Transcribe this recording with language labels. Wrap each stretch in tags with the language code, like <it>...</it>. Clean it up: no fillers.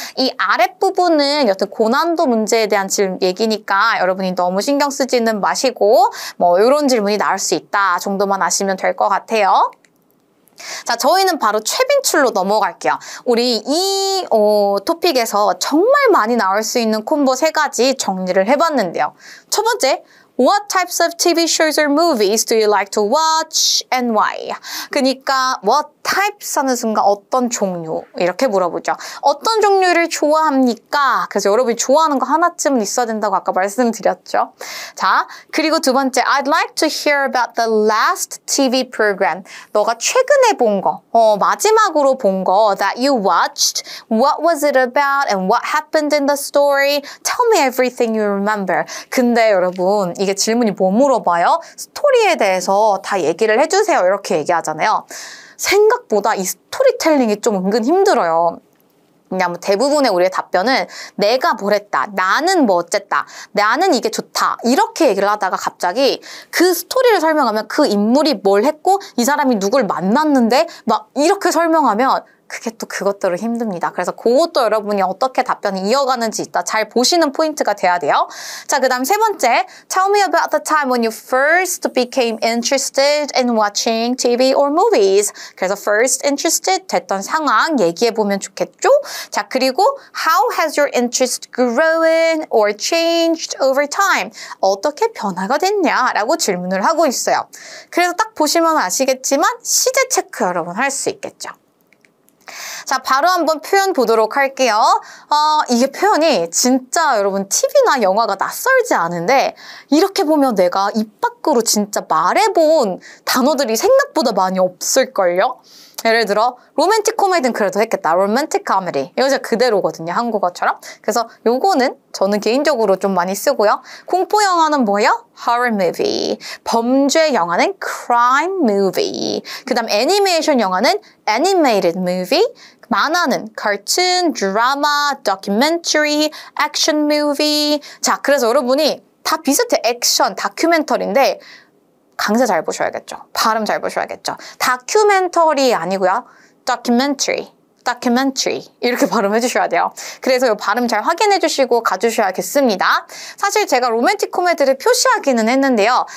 <ko>이 아랫부분은 여튼 고난도 문제에 대한 얘기니까 여러분이 너무 신경 쓰지는 마시고 뭐 이런 질문이 나올 수 있다 정도만 아시면 될 것 같아요. 자, 저희는 바로 최빈출로 넘어갈게요. 우리 이 토픽에서 정말 많이 나올 수 있는 콤보 3가지 정리를 해봤는데요. 첫 번째,</ko> <en>What types of TV shows or movies do you like to watch and why?</en> <ko>그러니까</ko> <en>what types</en> <ko>하는 순간 어떤 종류 이렇게 물어보죠. 어떤 종류를 좋아합니까? 그래서 여러분이 좋아하는 거 하나쯤은 있어야 된다고 아까 말씀드렸죠. 자, 그리고 두 번째</ko> <en>I'd like to hear about the last TV program.</en> <ko>너가 최근에 본 거, 마지막으로 본 거</ko> <en>that you watched. What was it about and what happened in the story? Tell me everything you remember.</en> <ko>근데 여러분 이게 질문이 뭐 물어봐요? 스토리에 대해서 다 얘기를 해주세요. 이렇게 얘기하잖아요. 생각보다 이 스토리텔링이 좀 은근 힘들어요. 왜냐면 대부분의 우리의 답변은 내가 뭘 했다, 나는 뭐 어쨌다, 나는 이게 좋다 이렇게 얘기를 하다가 갑자기 그 스토리를 설명하면 그 인물이 뭘 했고 이 사람이 누굴 만났는데 막 이렇게 설명하면 그게 또 그것대로 힘듭니다. 그래서 그것도 여러분이 어떻게 답변을 이어가는지 이따 잘 보시는 포인트가 돼야 돼요. 자, 그 다음 세 번째,</ko> <en>Tell me about the time when you first became interested in watching TV or movies.</en> <ko>그래서</ko> <en>first interested</en> <ko>됐던 상황 얘기해보면 좋겠죠? 자, 그리고</ko> <en>How has your interest grown or changed over time?</en> <ko>어떻게 변화가 됐냐라고 질문을 하고 있어요. 그래서 딱 보시면 아시겠지만 시제 체크 여러분 할 수 있겠죠. 자, 바로 한번 표현 보도록 할게요. 이게 표현이 진짜 여러분 TV나 영화가 낯설지 않은데 이렇게 보면 내가 입 밖으로 진짜 말해본 단어들이 생각보다 많이 없을걸요? 예를 들어 로맨틱 코미디는 그래도 했겠다. 로맨틱 코미디. 이거 진짜 그대로거든요. 한국어처럼. 그래서 요거는 저는 개인적으로 좀 많이 쓰고요. 공포 영화는 뭐예요? Horror movie. 범죄 영화는 crime movie. 그 다음 애니메이션 영화는 animated movie. 만화는 cartoon, 드라마, documentary, action movie. 자, 그래서 여러분이 다 비슷해. 액션, 다큐멘터리인데 강세 잘 보셔야겠죠. 발음 잘 보셔야겠죠. 다큐멘터리 아니고요. documentary 이렇게 발음해 주셔야 돼요. 그래서 이 발음 잘 확인해 주시고 가주셔야겠습니다. 사실 제가 로맨틱 코미디를 표시하기는 했는데요.</ko>